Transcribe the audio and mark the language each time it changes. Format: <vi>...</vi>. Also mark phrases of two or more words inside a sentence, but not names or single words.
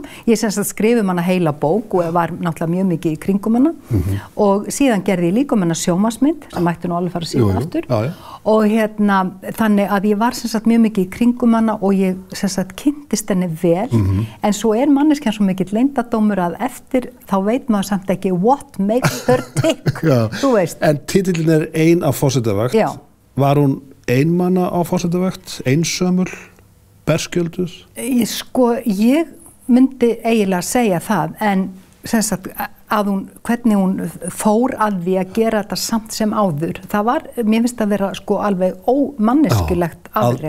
<is>Ég skrifa hana heila bók og var náttúrulega mjög mikið í kringum hana og síðan gerði ég líka hana sjónvarpsmynd sem mætti nú alveg fara að sína aftur og þannig að ég var mjög mikið í kringum hana og ég kynntist henni vel en svo manneskjan svo mikill leyndardómur að eftir þá veit maður samt ekki</is> <en>what makes her tick,</en> <is>þú veist. En titillin Ein á forsetavakt, var hún einmanna á forsetavakt, einsömul, berskjölduð? Ég myndi eiginlega segja það en hvernig hún fór að því að gera þetta samt sem áður, það var, mér finnst að vera alveg ómanneskjulegt afrek.</is>